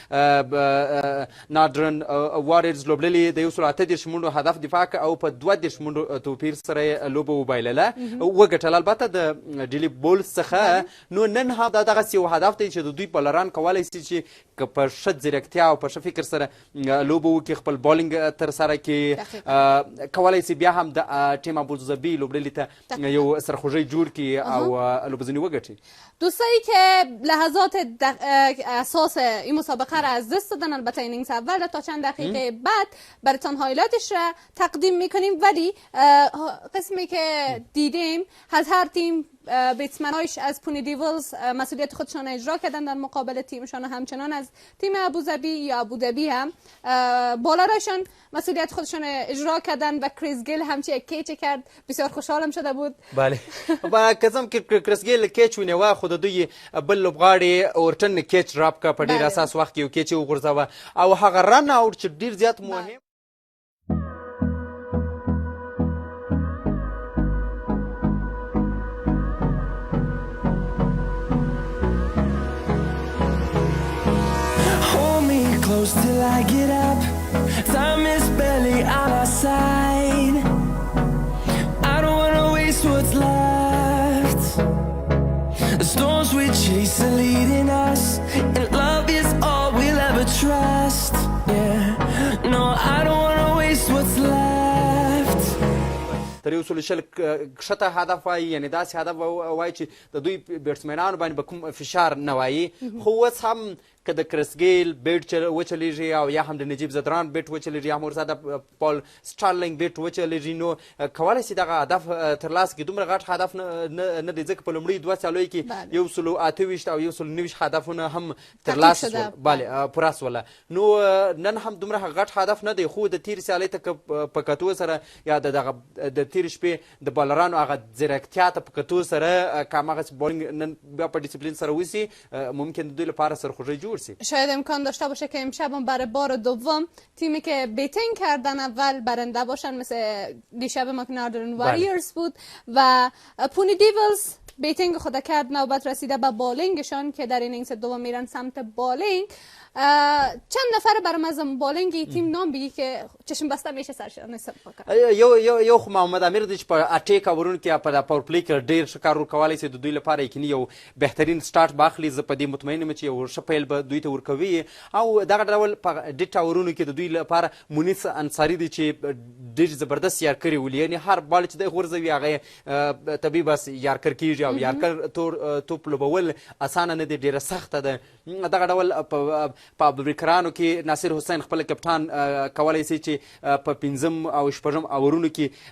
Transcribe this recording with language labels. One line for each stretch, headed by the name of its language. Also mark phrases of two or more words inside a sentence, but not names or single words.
Pashto: ناردرن واريرز لوبډلې د 138 منډو هدف دفاع کړه او په 32 منډو توپیر سره یې لوبه وبایلله وګټله البته د ډیلي بولز څخه نو نن هم دا دغسې یو هدف دی چې د دوی بالران کولی شي چې که په ښه ځیرکتیا او په ښه فکر سره لوبه وکړي خپل بالینګ ترسره کړي کولی شي بیا هم د ټیم ابوظبي لوبډلې ته یو سرخوږی جوړ کړي او لوبه‌زنی وګټي
Persian: دوستایی که لحظات اساس این مسابقه را از دست دادن البته اینینگز اول را تا چند دقیقه بعد براتون هایلایتش را تقدیم میکنیم ولی قسمی که دیدیم از هر تیم بیتسمنایش از پونی دیولز مسئولیت خودشان اجرا کردن در مقابل تیمشان و همچنان از تیم ابوظبی یا ابوظبی هم بالراشان مسئولیت خودشان اجرا کردن و کریس گیل همچی کیچ کرد بسیار خوشحالم شده بود
Pashto: بله با کزم که کریس گیل کیچ ونیوه خود دوی بل لوبغاړي اورټن کیچ راپ کا په ډیر اساس وخت کې یو کیچ وغورځوه او هغه
English: run out
Pashto: چې ډیر زیات مهم
English: Close till I get up. Time is barely on our side. I don't wanna waste what's left. The storms we chase are leading us, and love is all we'll ever trust. Yeah, no, I don't wanna waste what's left.
Pashto: تر یو سل شل کښته هدف وایي یعنې داسې هدف وایي چې د دوی بیټسمینانو باندې به کوم فشار نه وایي خو اوس هم که د کریس ګیل بیټ وچلیږي او یا هم د نجیب زدران بیټ وچلیږي یا هم ورسره د پال سټارلینګ بیټ وچلیږي نو کولی شي دغه هدف ترلاسه کړي دومره غټ هدف نه دی ځکه په لومړي دوه څالیو کې 128 او 129 هدفونه هم ترلاسه شول بله پوره سوله نو نن هم دومره غټ هدف نه دی خو د تېرې سیالۍ ته په کتو سره یا د تېرې شپې د بالرانو هغه ځیرکتیا ته په کتو سره که هماغسې بالینګ نن بیا په ډیسپلین سره وسي ممکن د دوی لپاره سرخوږی جوړ
Persian: شاید امکان داشته باشه که امشب هم برای بار دوم تیمی که بیتینگ کردن اول برنده باشن مثل دیشب ما که ناردرن واریرز بود و پونی دیولز بیتینگ خود کرد نوبت رسیده به بالینگشان که در اینینگز دوم میرن سمت بالینگ چند نفر برام از بالینگ تیم نام بگی که چشم بسته میشه سرشان
Pashto: یو خو محمد امیر دی چې په اټیک اورونو کې په
English: power play
Pashto: کې ډېر ښه کار ورکولی شي د دوی لپاره یقیني یو بهترین سټارټ به اخلي زه په دې مطمئن یم چې یو ښه پیل به دوی ته ورکوي او دغه ډول په ډیټ اورونو کې د دوی لپاره مونیس انصاري دی چې ډېر زبردست یارکر یې ولي یعنې هر بال چې دی غورځوي هغه یې طبیعي بس یارکر کېږي او یارکر توپ لوبول اسانه نه دی ډېره سخته ده دغه ډول په ابوبکرانو کې ناصر حسین خپل کپټان کولی شي چې په 5م او 6م اورونو کې